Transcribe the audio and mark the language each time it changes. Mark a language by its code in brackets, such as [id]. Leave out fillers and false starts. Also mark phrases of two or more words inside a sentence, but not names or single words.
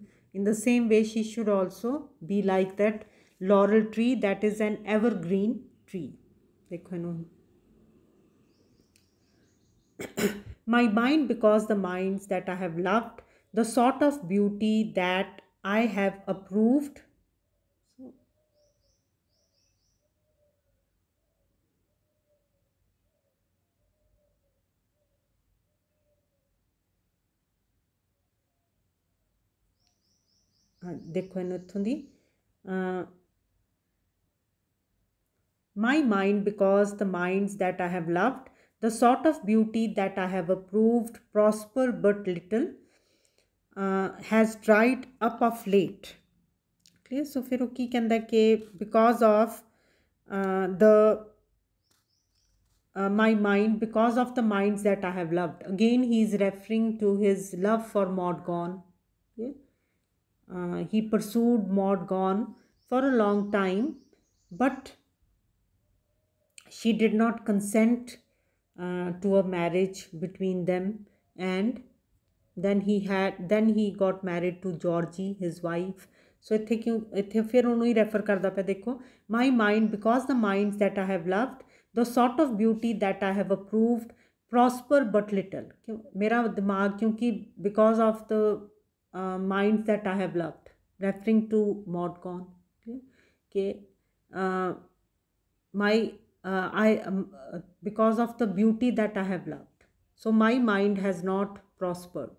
[en] In the same way, she should also be like that laurel tree that is an evergreen tree. My mind, because the minds that I have loved, the sort of beauty that I have approved. [pa] ਦੇਖੋ ਇਹਨੂੰ ਇੱਥੋਂ ਦੀ, [en] my mind, because the minds that I have loved, the sort of beauty that I have approved, prosper but little, has dried up of late. Clear? So [pa] ਫਿਰ ਉਹ ਕੀ ਕਹਿੰਦਾ ਕਿ [en] because of my mind, because of the minds that I have loved. Again he is referring to his love for Maud Gonne. Okay? He pursued Maud Gonne for a long time, but she did not consent to a marriage between them, and then he got married to Georgie, his wife. [pa] So ਇੱਥੇ ਫਿਰ ਉਹਨੂੰ ਹੀ ਰੈਫਰ ਕਰਦਾ ਪਿਆ. ਦੇਖੋ, [en] my mind, because the minds that I have loved, the sort of beauty that I have approved, prosper but little. [hi] मेरा दिमाग, क्योंकि [en] because of the minds that I have loved, referring to Maud Gonne. Okay, because of the beauty that I have loved, so my mind has not prospered.